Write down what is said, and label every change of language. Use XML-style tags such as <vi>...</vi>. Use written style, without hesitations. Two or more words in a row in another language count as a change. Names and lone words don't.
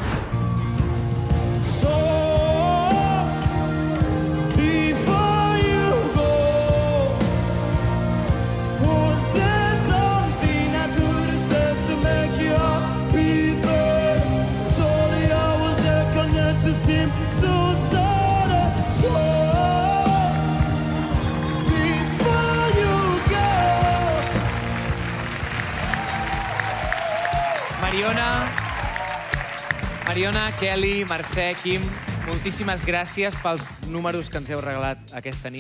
<en>So, before you go, was there something I could have said to make you happy, babe? Surely I was there connected to him.</en> <ca>Mariona, Kelly, Mercè, Quim, moltíssimes gràcies pels números que ens heu regalat aquesta nit.</ca>